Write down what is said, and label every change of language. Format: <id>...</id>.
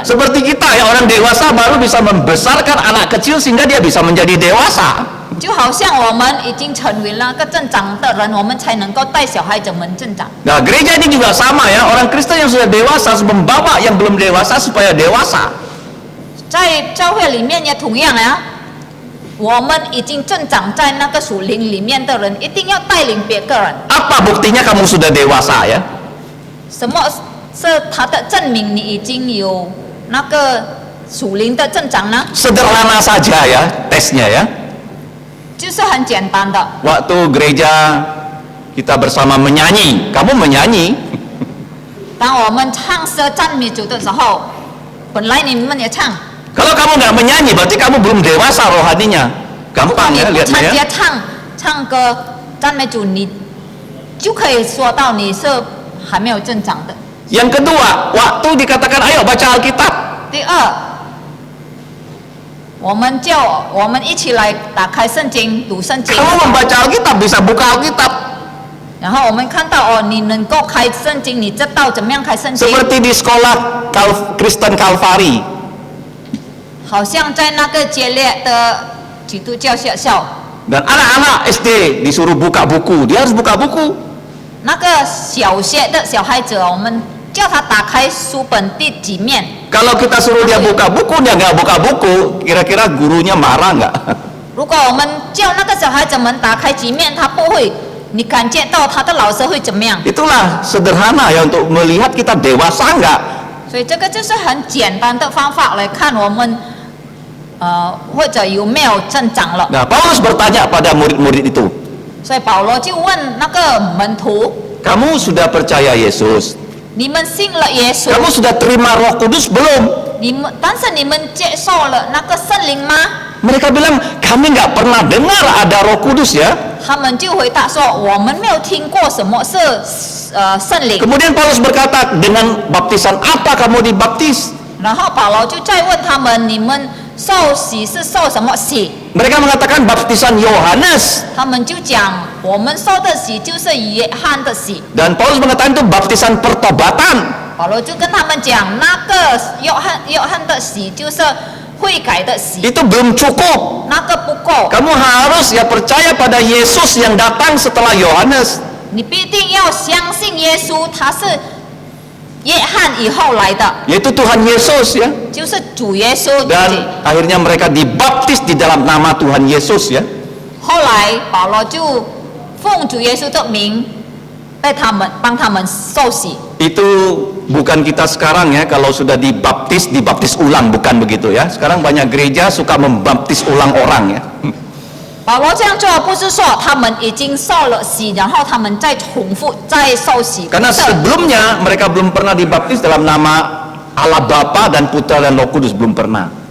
<id>Seperti kita ya, orang dewasa baru bisa membesarkan anak kecil sehingga dia bisa menjadi dewasa.</id> <zh>就好像我们已经成为那个增长的人，我们才能够带小孩子们增长。</zh> <id>Nah, gereja ini juga sama ya, orang Kristen yang sudah dewasa harus membawa yang belum dewasa supaya dewasa.</id> <zh>在教会里面也同样啊，我们已经增长在那个属灵里面的人，一定要带领别个人。</zh> <id>Apa buktinya kamu sudah dewasa ya?</id> <zh>什么是他的证明？你已经有那个属灵的增长呢？</zh> <id>Sederhana saja ya tesnya ya.</id> <zh>就是很简单的。</zh> <id>Waktu gereja kita bersama menyanyi, kamu menyanyi,</id> <zh>当我们唱诗赞美主的时候，本来你们也唱，</zh> <id>kalau kamu nggak menyanyi berarti kamu belum dewasa rohaninya.</id> <zh>如果</zh> <id>Gampang</id> <zh>你</zh> <id>ya</id> <zh>不参</zh> <id>lihatnya</id> <zh>加</zh> <id>ya.</id> <zh>唱歌赞美主，你就可以说到你是还没有增长的。</zh> <id>Yang kedua, waktu dikatakan ayo baca Alkitab,</id> <zh>第二，我们一起来打开圣经，读圣经。</zh> <id>kamu membaca Alkitab bisa buka Alkitab.</id> <zh>然后我们看到哦，你能够开圣经，你知道怎么样开圣经？</zh> <id>Seperti di sekolah Kristen Calvary.</id> <zh>好像在那个接列的基督教学校，</zh> <id>Dan anak-anak SD disuruh buka buku, dia harus buka buku.</id> <zh>那个小学的小孩子，我们叫他打开书本第几面。</zh> <id>Kalau kita suruh dia buka buku, dia nggak buka buku, kira-kira gurunya marah nggak?</id> <zh>如果我们叫那个小孩子们打开几面，他不会，你感觉到他的老师会怎么样？</zh> <id>Itulah sederhana ya untuk melihat kita dewasa nggak.</id> <zh>所以这个就是很简单的方法来看我们，或者有没有增长了。</zh> <id>Nah, Paulus bertanya pada murid-murid itu,</id> <zh>所以保罗就问那个门徒：</zh> <id>kamu sudah percaya Yesus?</id> <zh>你们信了耶稣？</zh> <id>Kamu sudah terima Roh Kudus belum?</id> <zh>但是你们接受了那个圣灵吗？</zh> <id>Mereka bilang, kami nggak pernah dengar ada Roh Kudus ya.</id> <zh>他们就回答说：我们没有听过什么是圣灵。</zh> <id>Kemudian Paulus berkata, dengan baptisan apa kamu dibaptis?</id> <zh>然后保罗就再问他们：你们受洗是受什么洗？</zh> <id>Mereka mengatakan baptisan Yohanes.</id> <zh>他们就讲：我们受的洗就是约翰的洗。</zh> <id>Dan Paulus mengatakan itu baptisan pertobatan.</id> <zh>保罗就跟他们讲，那个约翰的洗就是悔改的洗，</zh> <id>Itu belum cukup.</id> <zh>那个不够，</zh> <id>Kamu harus ya percaya pada Yesus yang datang setelah Yohanes.</id> <zh>你必定要相信耶稣，他是约翰以后来的，</zh> <id>Yaitu Tuhan Yesus ya.</id> <zh>就是主耶稣自己。</zh> <id>Dan akhirnya mereka dibaptis di dalam nama Tuhan Yesus ya.</id> <zh>后来保罗就奉主耶稣的名，帮他们受洗。</zh> <id>Itu bukan kita sekarang ya, kalau sudah dibaptis ulang, bukan begitu ya. Sekarang banyak gereja suka membaptis ulang orang ya.</id> <zh>保罗这样做不是说他们已经受了洗，然后他们再重复再受洗，</zh> <id>Karena</id> <zh>不是</zh> <id>sebelumnya mereka belum pernah dibaptis dalam nama Allah Bapa dan Putra dan Roh Kudus, belum pernah.</id>